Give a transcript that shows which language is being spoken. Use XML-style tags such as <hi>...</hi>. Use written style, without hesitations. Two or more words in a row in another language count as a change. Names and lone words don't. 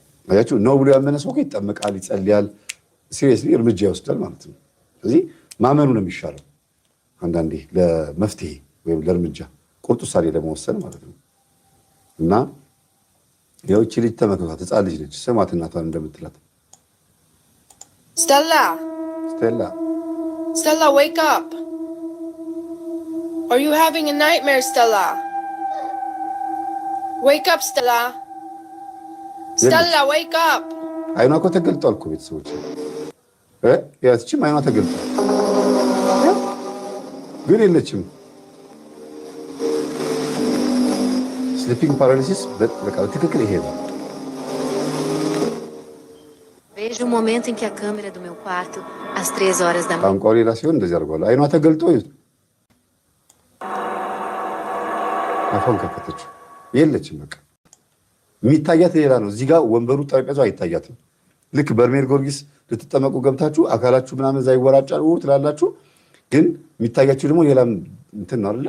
<am>አያችሁ ነው ብሎ ያመነ ሰው ይጠመቃል፣ ይጸልያል፣ ሲሪየስሊ እርምጃ ይወስዳል ማለት ነው። ስለዚህ ማመኑ ነው የሚሻለው አንዳንዴ ለመፍትሄ ወይም ለእርምጃ ቁርጥ ውሳኔ ለመወሰን ማለት ነው። እና ያው እቺ ልጅ ተመከቷት፣ ህፃን ልጅ ነች። ስማት እናቷን እንደምትላት</am> <en>Stella. Stella. Stella, wake up. Are you having a nightmare, Stella? Wake up, Stella. Stella, wake up.</en> <am>አይኗ እኮ ተገልጧል እኮ ቤተሰቦች ያቺም አይኗ ተገልጧል ግን የለችም።</am> <en>sleeping paralysis</en> <am>በቃ ትክክል ይሄ ነው።</am> <pt>Vejo o momento em que a câmera do meu quarto, às 3 horas da manhã.</pt> <am>ቋንቋው ሌላ ሲሆን እንደዚህ አድርጓል። አይኗ ተገልጦ አፏን ከፈተች የለችም። በቃ የሚታያት ሌላ ነው። እዚህ ጋር ወንበሩ ጠረጴዛው አይታያትም። ልክ በርሜል ጊዮርጊስ ልትጠመቁ ገብታችሁ አካላችሁ ምናምን እዛ ይወራጫል ትላላችሁ፣ ግን የሚታያችሁ ደግሞ ሌላ እንትን ነው አይደለ?</am>